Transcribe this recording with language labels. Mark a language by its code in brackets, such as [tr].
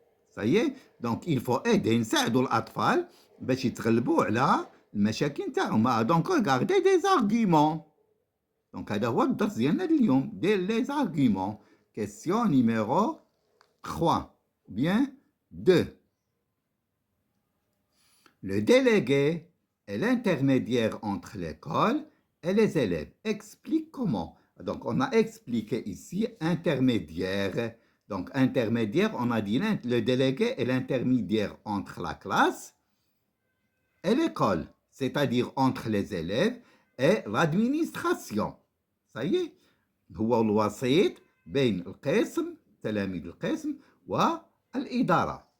[fr] Ça y est, donc il faut aider [ar] نساعدوا الأطفال باش يتغلبوا على المشاكل تاعهم. [fr] Donc regardez des arguments. [ar] Donc هذا هو الدرس ديالنا اليوم les arguments. [fr] Question numéro 3, bien 2. Le délégué est l'intermédiaire entre l'école et les élèves. Explique comment. Donc on a expliqué ici intermédiaire. Donc intermédiaire, on a dit le délégué est l'intermédiaire entre la classe et l'école, c'est-à-dire entre les élèves et l'administration. Ça y est, [ar] هو الوسيط بين القسم تلاميذ القسم والإدارة.